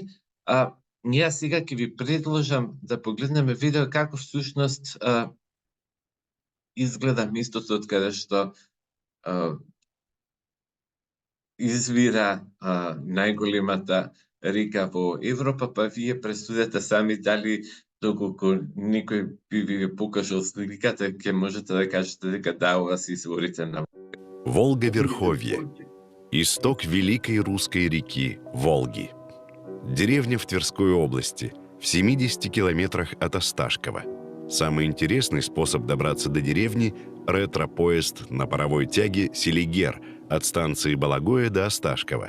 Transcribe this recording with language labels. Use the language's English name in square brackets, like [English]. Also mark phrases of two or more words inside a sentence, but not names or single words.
[Macedonian] Јас сега ќе ви предложам да погледнеме видео како всушност изгледа местото од каде што извира најголемата река во Европа, па вие пресудете сами дали доколку никој би ви покажал сликата, ќе можете да кажете дека да, ова се изворите на Волга-Верховье. [Russian] Исток великой русской реки Волги. Деревня в Тверской области, в 70 километрах от Осташкова. Самый интересный способ добраться до деревни – ретро-поезд на паровой тяге «Селигер» от станции Балагоя до Осташкова.